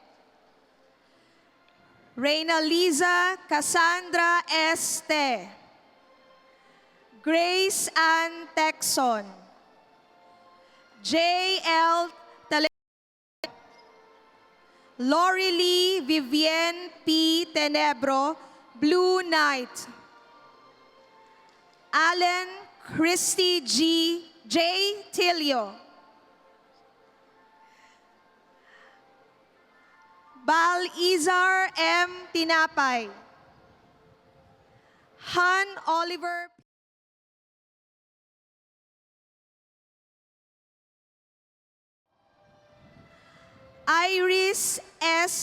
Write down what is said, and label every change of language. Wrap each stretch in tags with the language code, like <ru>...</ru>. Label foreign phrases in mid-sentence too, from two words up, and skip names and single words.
<en>Reyna Liza Cassandra S. Te. Grace Ann Texon. J. L. Tale. Lori Lee Vivienne P. Tenebro, Blue Knight. Allen Christy G. J. Tilio. Bal Izar M. Tinapay. Han Oliver Iris S.</en>